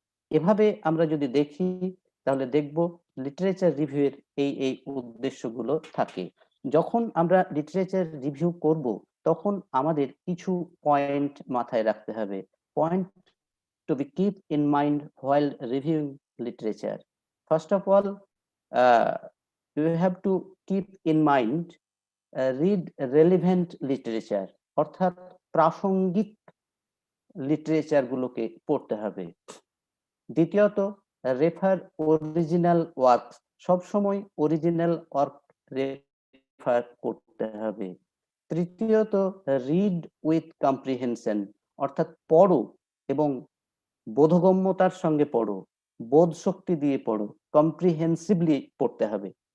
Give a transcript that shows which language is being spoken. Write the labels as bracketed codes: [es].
[bn] এভাবে আমরা যদি দেখি তাহলে দেখব লিটারেচার রিভিউয়ের এই উদ্দেশ্যগুলো থাকে। যখন আমরা লিটারেচার রিভিউ করব তখন আমাদের কিছু পয়েন্ট মাথায় রাখতে হবে। [en] Point to be keep in mind while reviewing literature. First of all, you have to keep in mind read relevant literature। [bn] অর্থাৎ প্রাসঙ্গিক লিটারেচার গুলোকে পড়তে হবে। দ্বিতীয়ত, [en] Refer original work. [bn] সবসময় অরিজিনাল ওয়ার্ক রেফার করতে হবে। তৃতীয়ত, [en] Read with comprehension. [bn] অর্থাৎ পড়ো এবং বোধগম্যতার সঙ্গে পড়ো, বোধ শক্তি দিয়ে পড়ো, কম্প্রিহেন্সিভলি পড়তে হবে।